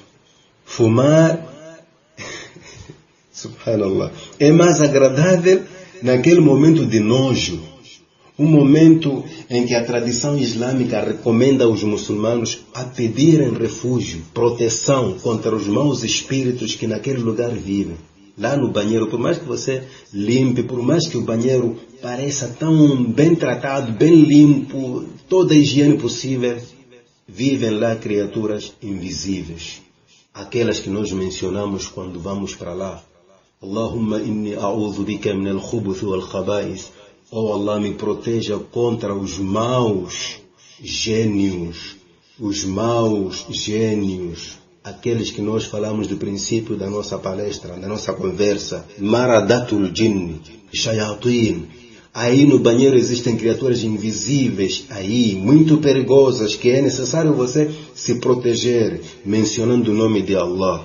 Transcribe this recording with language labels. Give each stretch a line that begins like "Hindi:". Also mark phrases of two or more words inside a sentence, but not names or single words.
Portuguese: Fumar, subhanallah, é mais agradável naquele momento de nojo, um momento em que a tradição islâmica recomenda aos muçulmanos a pedirem refúgio, proteção contra os maus espíritos que naquele lugar vivem. Lá no banheiro, por mais que você limpe, por mais que o banheiro pareça tão bem tratado, bem limpo, toda a higiene possível, vivem lá criaturas invisíveis. Aquelas que nós mencionamos quando vamos para lá.
Arabic: اللهم إني أعوذ بك من الخبث والخبائث.
Portuguese: Oh Allah, me proteja contra os maus gênios. Os maus gênios. Aqueles que nós falamos do princípio da nossa palestra, da nossa conversa.
Arabic: مردة الجن، شياطين.
Portuguese: Aí no banheiro existem criaturas invisíveis, aí, muito perigosas, que é necessário você se proteger, mencionando o nome de Allah.